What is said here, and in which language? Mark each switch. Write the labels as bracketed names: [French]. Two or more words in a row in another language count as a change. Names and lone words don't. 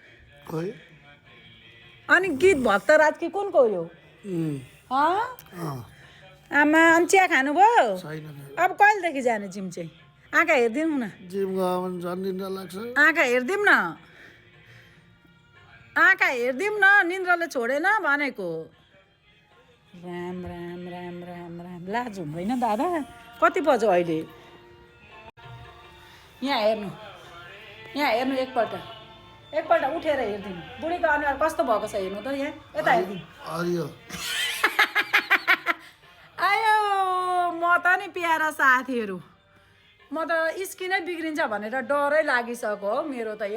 [Nepali] अनि गीत भक्तराज कि कुनको यो आमा। अनि चिया खानुभयो? अब कहिलेदेखि जाने जिम चाहिँ? आँखा हेरिदिनु न, जिम गयो भने झन् निन्द्रा लाग्छ। आँखा हेरिदिउँ न, आँखा हेरिदिउँ न, निन्द्राले छोडेन भनेको। राम राम राम राम राम। लाज हुँदैन दादा? कति बज्यो अहिले? यहाँ हेर्नु, यहाँ हेर्नु, एकपल्ट उठेर हेरिदिनु। बुढीको अनुहार कस्तो भएको छ हेर्नु त। यहाँ यता हेरिदिनु। आयो म त नि प्यारा साथीहरू, म त स्किनै बिग्रिन्छ भनेर डरै लागिसक्यो हो मेरो त।